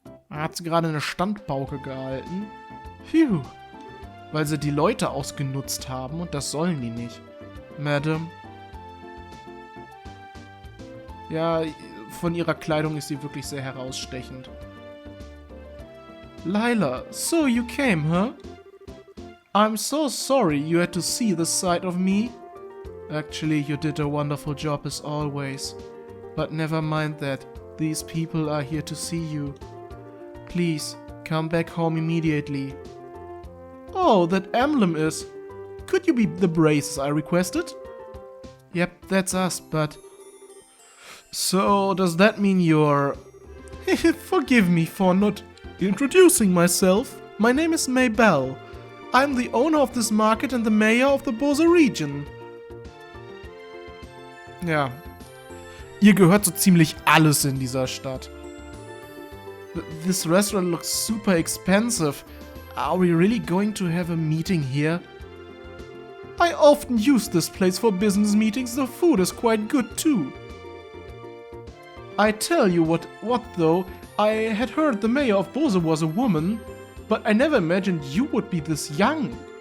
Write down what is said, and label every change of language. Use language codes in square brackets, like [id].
[de] Hat sie gerade eine Standpauke gehalten. Phew. Weil sie die Leute ausgenutzt haben und das sollen die nicht. Madam. Ja, von ihrer Kleidung ist sie wirklich sehr herausstechend. [en] Lila, so you came, huh? I'm so sorry you had to see this side of me. Actually, you did a wonderful job as always. But never mind that. These people are here to see you. Please, come back home immediately. Oh, that emblem is... Could you be the braces I requested? Yep, that's us, but... So, does that mean you're... Forgive me for not introducing myself. My name is Maybell. I'm the owner of this market and the mayor of the Bose region. [de] Ja. Ihr gehört so ziemlich alles in dieser Stadt. [en] This restaurant looks super expensive. Are we really going to have a meeting here? I often use this place for business meetings. The food is quite good too. I tell you what though, I had heard the mayor of Bose was a woman, but I never imagined you would be this young.